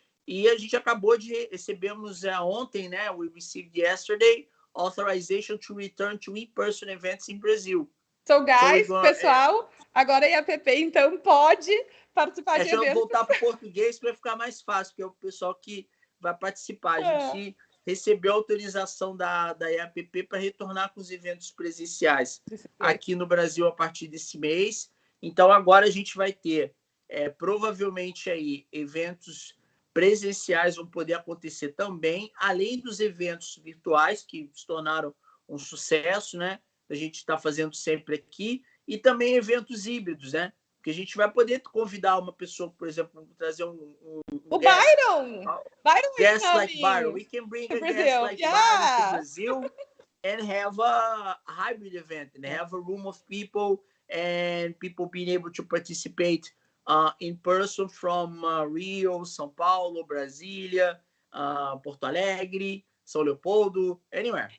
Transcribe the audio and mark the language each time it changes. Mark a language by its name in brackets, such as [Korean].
[Portuguese] E a gente acabou de recebemos ontem, né? [English] We received yesterday authorization to return to in-person events in Brazil. So, guys, [Portuguese] pessoal, agora a IAPP, então, pode participar de eventos. Deixa eu voltar para o português para ficar mais fácil, porque é o pessoal que vai participar. A gente recebeu autorização da IAPP para retornar com os eventos presenciais aqui no Brasil a partir desse mês. Então, agora a gente vai ter, provavelmente, aí, eventos presenciais vão poder acontecer também, além dos eventos virtuais, que se tornaram um sucesso, né? A gente está fazendo sempre aqui, e também eventos híbridos, né? Porque a gente vai poder convidar uma pessoa, por exemplo, trazer um o Byron! [English] Guest like Byron. We can bring a guest like Byron to Brazil and have a hybrid event and have a room of people and people being able to participate in person from Rio, São Paulo, Brasília, Porto Alegre, São Leopoldo, anywhere.